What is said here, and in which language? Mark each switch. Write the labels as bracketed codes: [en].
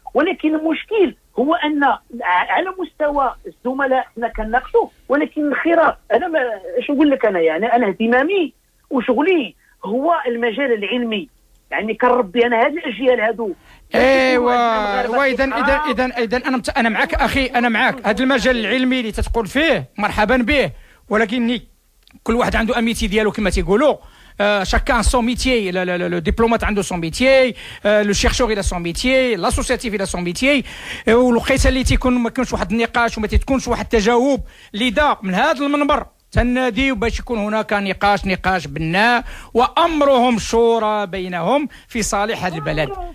[ar] ولكن المشكل هو ان على مستوى الزملاء حنا كنناقشوا، ولكن الخراف انا اش نقول لك انا اهتمامي وشغلي هو المجال العلمي، يعني كنربي انا هذه الاجيال هذو. ايوا اذا انا معك اخي، انا معك. هذا المجال العلمي اللي تتقول فيه مرحبا به، ولكن كل واحد عنده اميتي ديالو كما تيقولوا. [fr] chacun son métier, le diplomate عنده son métier, le chercheur il a son métier, l'associatif il a son métier. [ar] والوقيته اللي تيكون ما كانش واحد النقاش وما تكونش واحد التجاوب، لذا من هذا المنبر تناديو باش يكون هناك نقاش بناء وامرهم شورى بينهم في صالح هذا البلد.